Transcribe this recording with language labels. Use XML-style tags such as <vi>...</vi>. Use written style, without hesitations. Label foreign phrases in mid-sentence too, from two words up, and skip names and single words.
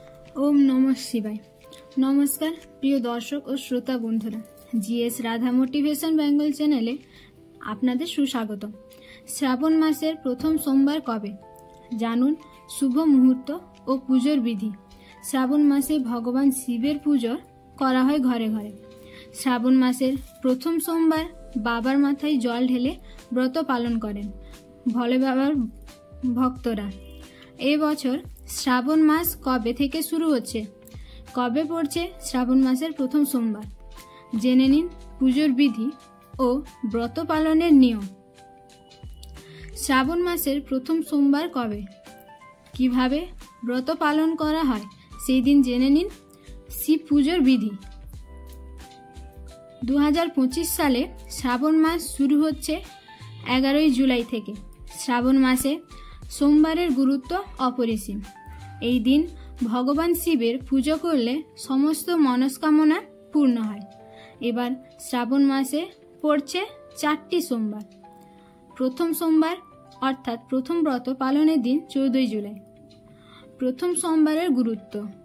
<sa>ओम नमः शिवाय।</sa> <bn>নমস্কার প্রিয় দর্শক আর শ্রোতা বন্ধুরা, জিএস রাধা মোটিভেশন বেঙ্গল চ্যানেলে আপনাদের সুস্বাগত। শ্রাবণ মাসের প্রথম সোমবার কবে জানুন শুভ মুহূর্ত আর পুজোর বিধি। শ্রাবণ মাসে ভগবান শিবের পুজো করা হয় ঘরে ঘরে। শ্রাবণ মাসের প্রথম সোমবার বাবার মাথায় জল ঢেলে ব্রত পালন করেন ভোলে বাবার ভক্তরা। এ বছর শ্রাবণ মাস কবে থেকে শুরু হচ্ছে, কবে পড়ছে শ্রাবণ মাসের প্রথম সোমবার, জেনে নিন পুজোর বিধি আর ব্রত পালনের নিয়ম। শ্রাবণ মাসের প্রথম সোমবার কবে, কীভাবে ব্রত পালন করা হয় সেই দিন জেনে নিন শিব পুজোর বিধি। 2025 সালে শ্রাবণ মাস শুরু হচ্ছে 11 জুলাই থেকে। শ্রাবণ মাসে সোমবারের গুরুত্ব অপরিসীম। এই দিন ভগবান শিবের পূজা করলে সমস্ত মনস্কামনা পূর্ণ হয়। এবার শ্রাবণ মাসে পড়ছে 4টি সোমবার। প্রথম সোমবার অর্থাৎ প্রথম ব্রত পালনের দিন 14 জুলাই। প্রথম সোমবারের গুরুত্ব।</bn>